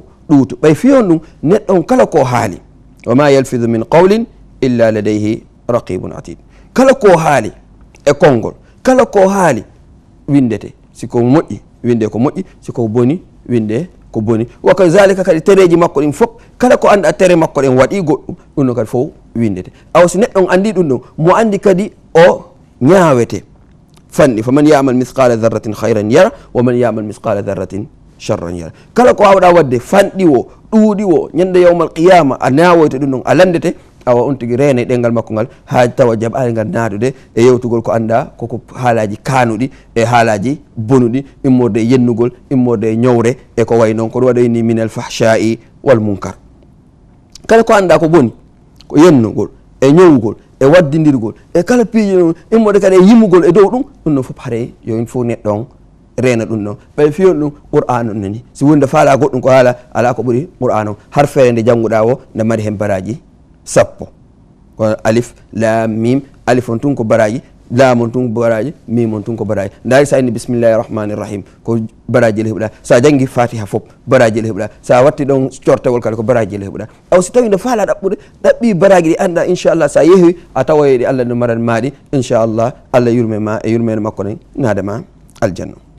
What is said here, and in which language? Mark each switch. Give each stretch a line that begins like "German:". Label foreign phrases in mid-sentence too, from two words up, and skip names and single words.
Fula: ɗuutu ɓay fiyon ɗum neɗɗon kala ko haali
Arabic: وما يلفظ من قول إلا لديه رقيب عتيد
Fula: kala ko haali e konngol kala ko haali windete siko moƴƴi winde ko moƴƴi siko boni winde ko boni
Arabic: وكذلك
Fula: kadi tereji makko ɗin fof kala ko anda tere makko ɗen waɗi goɗɗum ɗum ɗon kadi fof windete aw si neɗɗon andi ɗum ɗon mo andi kadi o ñaawete fanni
Arabic: فمن يعمل مثقال ذرة خيرا يره ومن يعمل مثقال ذرة شرا يره
Fula: kala ko wawɗa wadde fanɗi wo ɗuuɗi wo ñande
Arabic: يوم القيامة
Fula: a nawoyte ɗum ɗon a landete awa on tigui reena ɗengal makko ngal ha tawa jaɓali ngal naadude e yewtugol ko anda koko haalaji kanuɗi e haalaji bonuɗi immorde e yennugol immorde e ñowre e ko way noon ko ɗum waɗoyni
Arabic: من الفحشاء والمنكر
Fula: kala ko anda ko boni ko yennugol e ñowugol e waddidirgol e kala piiji ɗum immode kadi e yimmugol e dow ɗum ɗum ɗon fof haare yo in fof neɗɗon reena ɗum ɗon ɓay fiyon ɗum qur'an on nani si wonde faala goɗɗum ko haala ala ko ɓuuri qur'an o har feere nde jannguɗa o nde mari hen baraji sappo ko
Arabic: ألف لام ميم
Fula: alif on tun ko baraji lam on tun ko baraji mim on tun ko baraji ndaari sa inni
Arabic: بسم الله الرحمن الرحيم
Fula: ko baraji le heɓuɗa sa janggi fatiha fof baraji le heɓuɗa sa watti ɗon cortewol kadi ko baraji le heɓuɗa aw si tawi nde faala ɗaɓɓude ɗaɓɓi baraji ɗi anda inchallah sa yeehi a tawoyeɗi allah no maran maɗi inchallah allah yurme ma e yurmede makko nen naadema aljanna